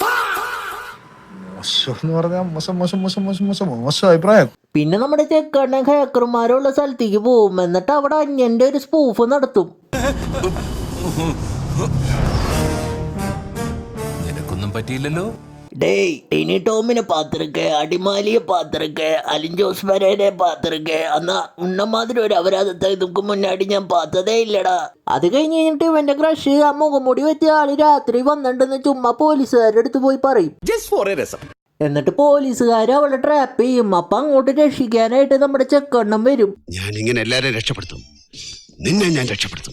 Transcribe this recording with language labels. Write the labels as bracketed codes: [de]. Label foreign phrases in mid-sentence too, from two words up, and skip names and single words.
[ml] പിന്നെ നമ്മുടെ ചെക്കണ്ണൻ ഹാക്കർമാരുള്ള സ്ഥലത്തേക്ക് പോവും. എന്നിട്ട് അവിടെ അന്യന്റെ ഒരു സ്പൂഫ് നടത്തും. നിനക്കൊന്നും പറ്റിയില്ലല്ലോ. [ta] டேய் டினி டோமினை பார்த்துருக்கேன், அடிமாலியை பார்த்துருக்கேன், அலின் ஜோஸ் பெரேரை பார்த்துருக்கேன். அண்ணா உன்ன மாதிரி ஒரு அபராதத்தை இதுக்கு முன்னாடி ഞാൻ பார்த்ததே ഇല്ലടാ. [ml] അത് കഴിഞ്ഞിട്ട് ഇവന്റെ ക്രഷ് ആ മുഖംമുടി വെച്ച ആള് രാത്രി വന്നിട്ടുണ്ടെന്ന് ചുമ്മാ പോലീസുകാരുടെ അടുത്ത് പോയി പറയും. എന്നിട്ട് പോലീസുകാർ അവളെ ട്രാപ്പ് ചെയ്യും. അപ്പൊ അങ്ങോട്ട് രക്ഷിക്കാനായിട്ട് നമ്മുടെ ചെക്കണ്ണൻ വരും. ഞാൻ ഇങ്ങനെ എല്ലാരെയും രക്ഷപ്പെടുത്തും, നിന്നെ ഞാൻ രക്ഷപ്പെടുത്തും.